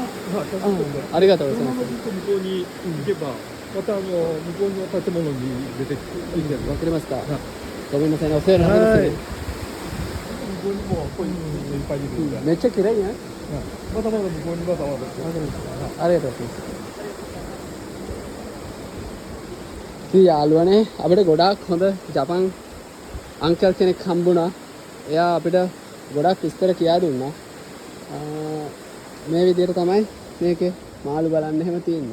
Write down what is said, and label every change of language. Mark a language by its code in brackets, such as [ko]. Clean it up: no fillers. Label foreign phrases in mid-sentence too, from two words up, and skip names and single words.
[ja] ありがとうございます。このままずっと向こうに行けば、また向こうの建物に出てきて、わかりました。ごめんなさいね、お世話になります。向こうにもこういういっぱいいるんで、めっちゃ綺麗ね。まだまだ向こうにまだまだ。ありがとうございます。 [si] ඉතින් යාළුවනේ අපිට ගොඩාක් හොඳ ජපන් අංකල් කෙනෙක් හම්බුණා. එයා අපිට ගොඩාක් විස්තර කියා දුන්නා. මේ විදිහට තමයි මේකේ මාළු බලන්න එහෙම තියෙන්නේ.